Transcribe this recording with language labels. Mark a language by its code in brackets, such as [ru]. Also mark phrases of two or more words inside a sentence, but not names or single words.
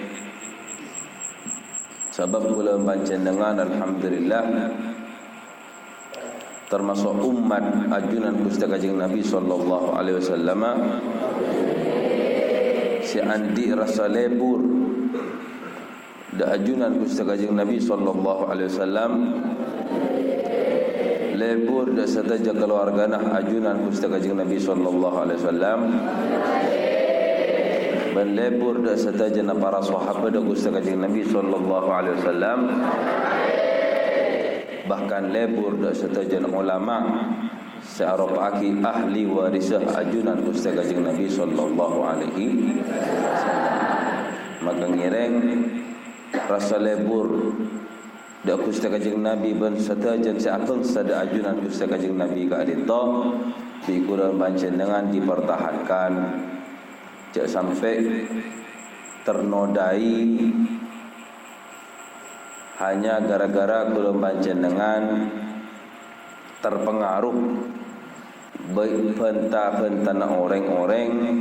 [mad] Sebab [jv] kula panjenengan [mad] alhamdulillah [id] termasuk umat [mad] ajunan Gusti Kanjeng Nabi [ar] صلى الله عليه وسلم [mad] si andi rasa lebur da ajunan Gusti Kanjeng Nabi [ar] صلى الله عليه وسلم [mad] lebur da sadaja keluargana ajunan Gusti Kanjeng Nabi [ar] صلى الله عليه وسلم [mad] dan lebur da sadaja para sahabat da Gusti Kanjeng Nabi [ar] صلى الله عليه وسلم, [mad] bahkan lebur da sadaja ulama searapaki ahli warisah ajunan Gusti Kanjeng Nabi [ar] صلى الله عليه وسلم. [mad] Maka ngireng rasa lebur da Gusti Kanjeng Nabi ben sadaja seapun sada ajunan Gusti Kanjeng Nabi ka adito bi [jv] kula panjenengan [mad] dipertahankan jak [id] sampai ternodai hanya gara-gara [jv] kula panjenengan [id] terpengaruh baik [mad] benta-bentana orang-orang